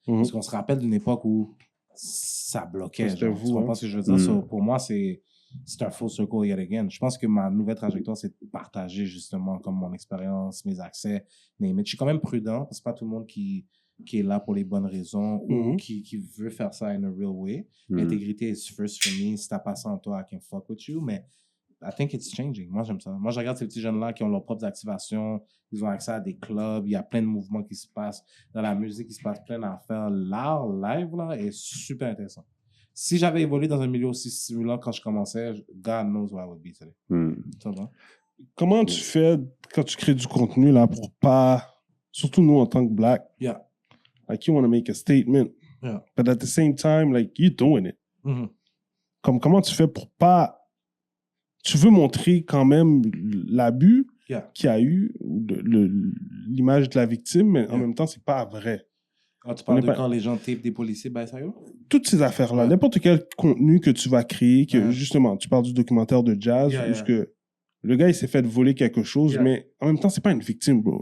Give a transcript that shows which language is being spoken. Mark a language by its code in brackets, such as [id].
[fr] Parce qu'on se rappelle d'une époque où ça bloquait. Tu comprends ce que je veux dire? So, pour moi, c'est c'est un full circle yet again. Je pense que ma nouvelle trajectoire, c'est de partager justement comme mon expérience, mes accès, name it. Je suis quand même prudent, parce que c'est pas tout le monde qui est là pour les bonnes raisons ou qui veut faire ça in a real way. [en] L'intégrité is first for me. Si t'as pas ça en toi, I can fuck with you, mais I think it's changing. [fr] Moi, j'aime ça. Moi, je regarde ces petits jeunes-là qui ont leurs propres activations, ils ont accès à des clubs, il y a plein de mouvements qui se passent dans la musique, il se passe plein d'affaires. L'art live, là, est super intéressant. Si j'avais évolué dans un milieu aussi stimulant quand je commençais, God knows where I would be today. Ça va? Comment tu fais quand tu crées du contenu, là, pour pas... [en] Surtout nous, en tant que Black, like, you want to make a statement, but at the same time, like, you're doing it. [fr] Comment tu fais pour pas... Tu veux montrer quand même l'abus qu'il y a eu, l'image de la victime, mais en même temps, c'est pas vrai. Ah, tu parles de quand les gens tapent des policiers, ben sérieux? Toutes ces affaires-là, n'importe quel contenu que tu vas créer, que justement, tu parles du documentaire de Jazz, où que le gars, il s'est fait voler quelque chose, mais en même temps, c'est pas une victime, bro.